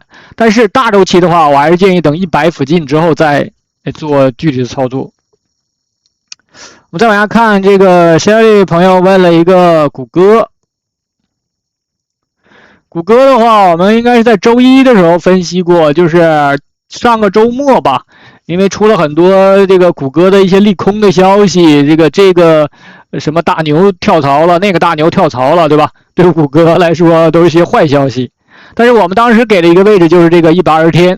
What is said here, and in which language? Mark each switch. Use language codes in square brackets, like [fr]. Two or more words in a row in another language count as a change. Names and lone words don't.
[zh] 但是大周期的話，我還是建議等100附近之後再做具體的操作。我們再往下看，這個 Shelly 朋友問了一個谷歌。谷歌的話，我們應該是在周1的時候分析過，就是上個周末吧， 因为出了很多这個谷歌的一些利空的消息，這個什麼大牛跳槽了，那個大牛跳槽了，對吧？對谷歌來說都是一些壞消息。但是我們當時給了一個位置，就是這個120天。